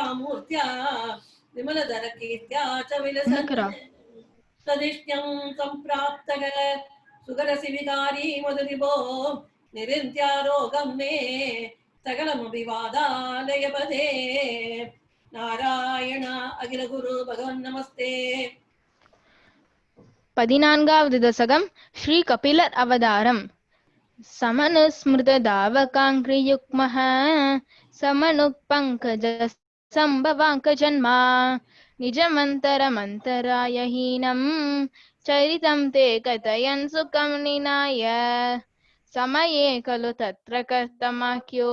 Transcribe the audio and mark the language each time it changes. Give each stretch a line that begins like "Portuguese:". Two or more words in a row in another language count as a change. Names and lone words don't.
Sanskrit: मूर्त्या विमलधरकीर्त्या च विलसन् सदिष्ट्यं सम्प्राप्तः सुगरसिविकारी मधुरिभो निरिन्त्यारोगं मे सकलमभिवादालयपदे नारायण अखिल गुरु भगवन् नमस्ते
Tamil: 14வது தசகம் ஸ்ரீ கபிலர் அவதாரம்.
Sanskrit: समनुस्मृतदावकाङ्घ्रियुग्मः समनुपङ्कजसम्भवाङ्कजन्मा निजमन्तरमन्तरायहीनं चरितं ते कथयन् सुखं निनाय समये खलु तत्र कर्तमाख्यो